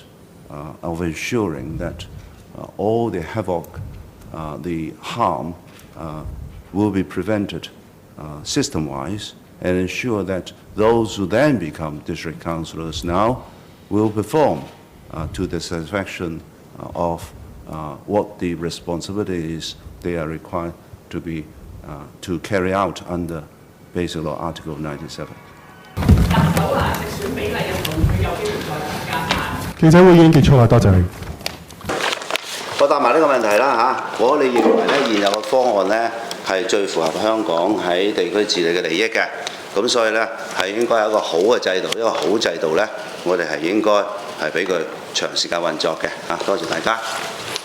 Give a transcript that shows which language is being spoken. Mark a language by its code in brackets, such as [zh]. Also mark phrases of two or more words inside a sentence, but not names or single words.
[en] of ensuring that all the havoc, the harm will be prevented system-wise, and ensure that those who then become district councillors now will perform to the satisfaction of what the responsibility is they are required to be to carry out under Basic Law Article 97. [yue] 記者會已經結束啦，多謝你。我答埋呢個問題啦嚇。如果你認為咧現有嘅方案咧係最符合香港喺地區治理嘅利益嘅，咁所以咧係應該有一個好嘅制度，一個好制度咧，我哋係應該係俾佢長時間運作嘅嚇。多謝大家。